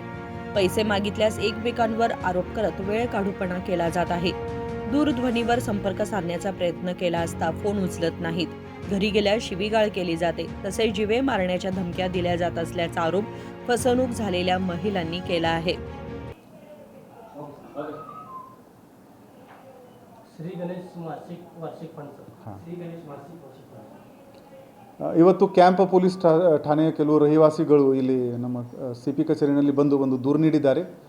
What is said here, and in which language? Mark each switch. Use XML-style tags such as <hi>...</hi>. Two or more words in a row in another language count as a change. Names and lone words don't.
<mr>पैसे मागितल्यास एकमेकांवर आरोप करत वेळ काढूपणा केला जात आहे. दूरध्वनीवर संपर्क साधण्याचा प्रयत्न केला असता फोन उचलत नाहीत. घरी गेल्यास शिवीगाळ केली जाते. तसेच जीवे मारण्याच्या धमक्या दिल्या जात असल्याचा आरोप फसवणूक झालेल्या महिलांनी केला आहे.</mr> <kn>ಶ್ರೀ ಗಣೇಶ್ ವಾರ್ಷಿಕ ಫಂಡ್ ಶ್ರೀ ಗಣೇಶ್ ವಾರ್ಷಿಕ ಫಂಡ್ ಇವತ್ತು ಕ್ಯಾಂಪ್ ಪೊಲೀಸ್ ಠಾಣೆಯ ಕೆಲವು ರಹಿವಾಸಿಗಳು ಇಲ್ಲಿ ನಮ್ಮ CP ಕಚೇರಿಯಲ್ಲಿ ಬಂದು ದೂರು ನೀಡಿದ್ದಾರೆ.</kn>